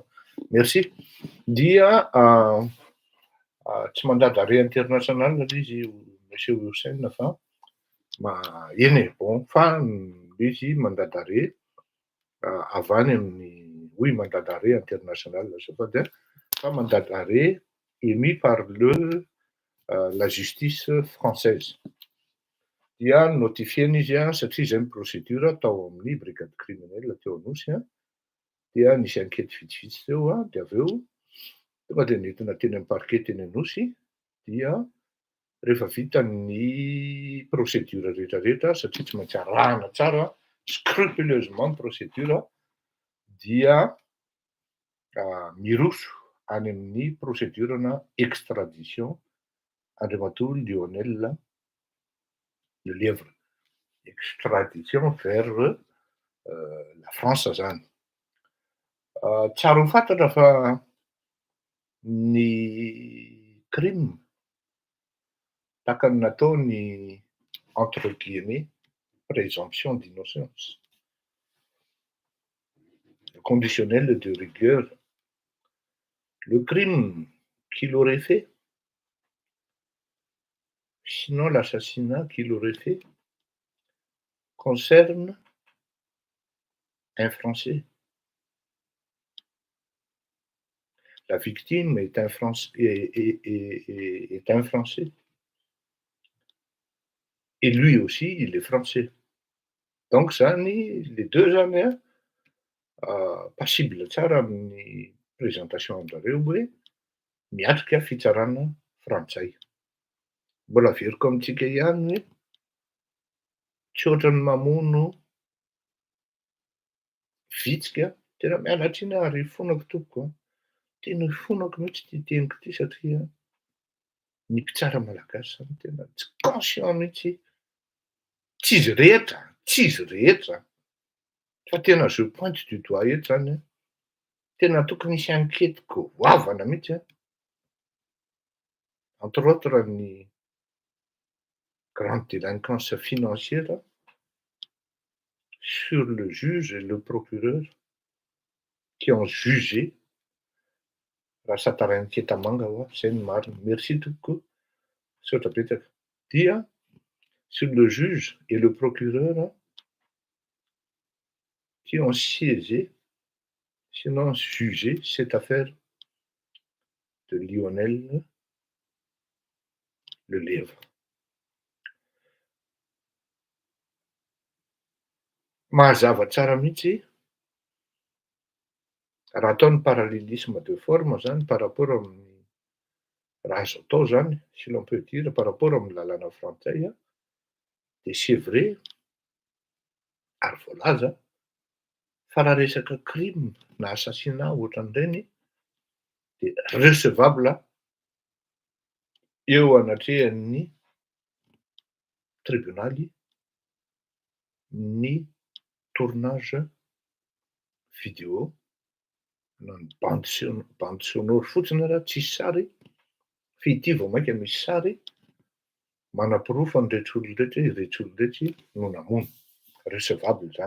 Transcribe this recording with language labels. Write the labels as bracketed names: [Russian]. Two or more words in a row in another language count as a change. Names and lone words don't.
[Malagasy] Merci. Dia tsy [French] mandat d'arrêt international [Malagasy] izy monsieur Hussein fa eny bon fa izy [French] mandat d'arrêt [Malagasy] avy any amin'ny [French] oui mandat d'arrêt international [Malagasy] azafady fa [French] mandat d'arrêt émis par la justice française. [Malagasy] Dia notifieny izy satria izay ny procédure tao amin'ny [French] brigade criminelle [Malagasy] teo Anosy dia nisy enquête vitsivitsy teo dia avy eo tonga dia nentina teny amin'ny parquet teny Anosy dia rehefa vita ny procédure rehetrarehetra satria tsy maintsy arahana tsara [French] scrupuleusement procédure [Malagasy] dia miroso any amin'ny procédurena extradition Andriamatoa Lionel le Lièvre, [French] extradition vers la France [Malagasy] zany. Tsara ho fantatra fa ny crime takany nataony [French] entre guillemets présomption d'innocence, conditionnel de rigueur Le crime qu'il aurait fait, sinon l'assassinat qu'il aurait fait, concerne un Français. La victime est un Français. Est un Français. Et lui aussi, il est français. [Malagasy] Donc zany [French] le deux [Malagasy] zany passible tsara amin'ny présentation anjareo hoe miatrika fitsarana frantsay. Mbola averiko amintsika ihany hoe tsy ohatran'ny mamono vitsika, tena mialatriny ary fonako tompoko a. Tena fonako mihitsy ty teniko ty satria ny mpitsara malagasy zany tena tsy conscient mihitsy, tsy izy rehetra, fa tena [French] je pointe du doigt [Malagasy] eto zany a, tena tokony hisy enquête goavana mihitsy a, [French] entre autres ny grande délinquance financière sur le juge et le procureur qui ont jugé. [Malagasy] Raha Satarainy Ketamanga ho aho, zay ny mariny. Merci tompoko, misaotra betsaka. [French] Dia sur le juge et le procureur qui ont siégé, sinon jugé cette affaire de Lionel Lelièvre. [Malagasy] Mazava tsara mihitsy raha ataon'ny [French] parallélisme de forme [Malagasy] zany [French] par rapport [Malagasy] amin'ny raha azo atao zany, [French] si l'on peut dire, par rapport [Malagasy] amin'ny lalàna frantsay a, [French] de c'est vrai [Malagasy] ary voalaza fa raha resaka crime na assassinat ohatran'ireny de recevable eo anatrehan'ny tribunaly ny tournage vidéo na ny bande sonore fotsiny raha tsisy sary, f'ity vao mainka misy sary manam-porofo an'irehetra olona rehetra hoe ireto olona rehetra no namono, recevable zany.